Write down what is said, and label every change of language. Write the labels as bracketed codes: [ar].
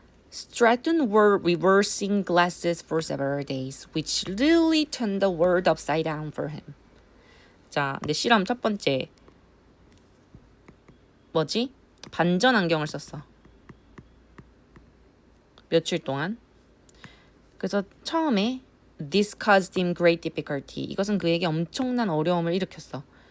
[en] Stratton were reversing glasses for several days, which literally turned the world upside down for him. [ko] 자, 근데 실험 첫 번째 뭐지? 반전 안경을 썼어. 며칠 동안. 그래서 처음에 [en] This caused him great difficulty. [ko] 이것은 그에게 엄청난 어려움을 일으켰어.